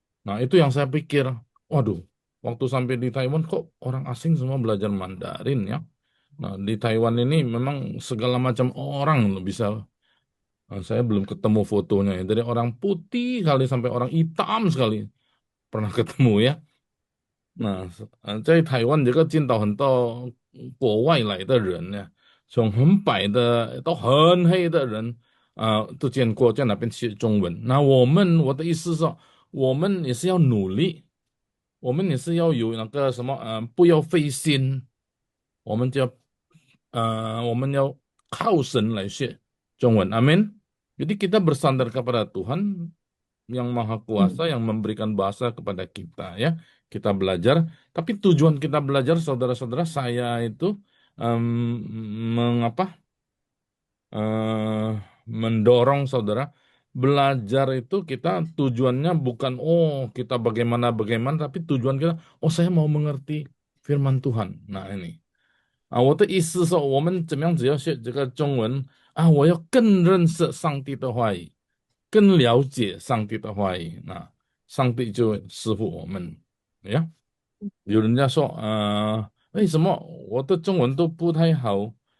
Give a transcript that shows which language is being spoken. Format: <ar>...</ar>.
<id>Nah, itu yang saya pikir. Waduh, waktu sampai di Taiwan kok orang asing semua belajar Mandarin ya. Nah, di Taiwan ini memang segala macam orang loh bisa. Saya belum ketemu fotonya ya. Dari orang putih kali sampai orang hitam sekali pernah ketemu ya.</id> <zh>在台湾这个见到很多国外来的人呢，从很白的到很黑的人，都见过，在那边学中文。那我的意思是说，我们也是要努力，我们也是要有那个什么，不要费心，我们就要，我们要靠神来学中文，amin.</zh> <id>Jadi kita bersandar kepada Tuhan yang Maha Kuasa yang memberikan bahasa kepada kita ya. Kita belajar, tapi tujuan kita belajar saudara-saudara saya itu mengapa mendorong saudara belajar itu kita tujuannya bukan kita bagaimana tapi tujuan kita saya mau mengerti firman Tuhan.</id> <zh>Nah ini 我的意思是说，我们怎么样只要学这个中文我要更认识上帝的话语，更了解上帝的话语，那上帝就会赐福我们。呀，有人家说，为什么我的中文都不太好？</zh>